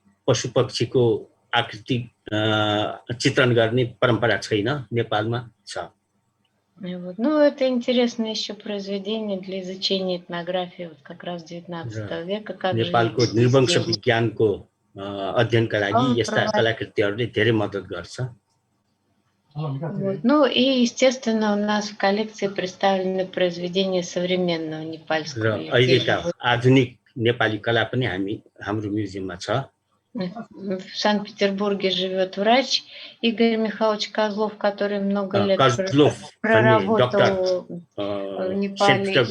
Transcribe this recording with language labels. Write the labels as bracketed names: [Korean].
[Nepali] पशु पक्षीको आकृति चित्रण गर्ने परम्परा छैन नेपालमा छ [Russian] Вот. Ну, это интересное еще произведение для изучения этнографии вот как раз 19 века. Как [Nepali] नेपालको निर्वंश विज्ञानको अध्ययनका लागि यस्ता कलाकृतिहरूले धेरै मद्दत गर्छ [Russian] Вот. Ну и, естественно, у нас в коллекции представлены произведения современного непальского [Nepali] अहिलेका आधुनिक नेपाली कला पनि हाम्रो म्युजियममा छ [Russian] В Санкт-Петербурге живет врач Игорь Михайлович Козлов, который много лет проработал в Непале.